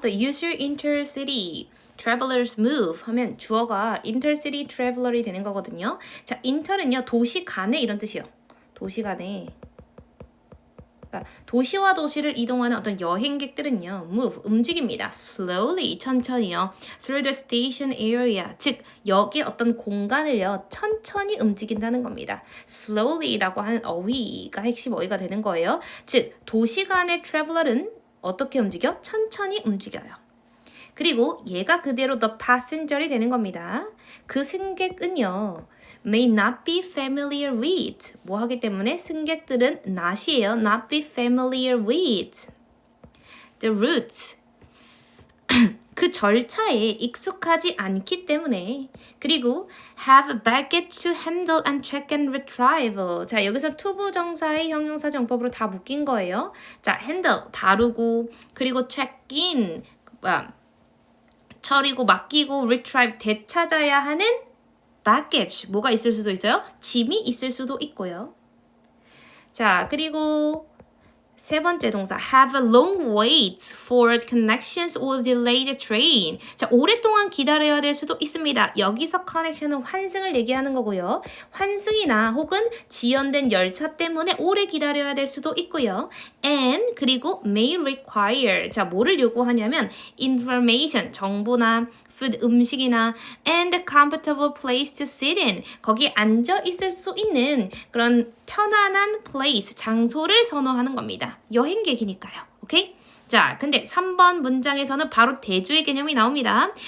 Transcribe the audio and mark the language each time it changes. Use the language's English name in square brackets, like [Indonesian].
[English] The user intercity travelers move [Korean] 하면 주어가 [English] intercity traveler이 [Korean] 되는 거거든요. 자, inter는요, 도시 간에 이런 뜻이요. 도시 간에. 그러니까 도시와 도시를 이동하는 어떤 여행객들은요, move, 움직입니다. slowly, 천천히요. [English] through the station area, [Korean] 즉 역의 어떤 공간을요, 천천히 움직인다는 겁니다. slowly라고 하는 어휘가 핵심 어휘가 되는 거예요. 즉 도시 간의 traveler은 어떻게 움직여? 천천히 움직여요. 그리고 얘가 그대로 the passenger이 되는 겁니다. 그 승객은요, [English] may not be familiar with. [Korean] 뭐 하기 때문에 승객들은 not이에요. [English] not be familiar with the route. [Korean] 그 절차에 익숙하지 않기 때문에. [English] 그리고 have baggage to handle and check and retrieve. [Korean] 자, 여기서 투부정사의 형용사 정법으로 다 묶인 거예요. 자, handle, 다루고, 그리고 check in, 처리고, 맡기고, retrieve, 되찾아야 하는 baggage, 뭐가 있을 수도 있어요? 짐이 있을 수도 있고요. 자, 그리고 세 번째 동사 [English] have a long wait for connections or delay the train. [Korean] 자, 오랫동안 기다려야 될 수도 있습니다. 여기서 connection은 환승을 얘기하는 거고요. 환승이나 혹은 지연된 열차 때문에 오래 기다려야 될 수도 있고요. [English] and 그리고 may require. 자, [Korean] 뭐를 요구하냐면 [English] information, 정보나 food, 음식이나 and a comfortable place to sit in. [Korean] 거기에 앉아 있을 수 있는 그런 편안한 place, 장소를 선호하는 겁니다. 여행객이니까요. 오케이? 자, 근데 3번 문장에서는 바로 대조의 개념이 나옵니다.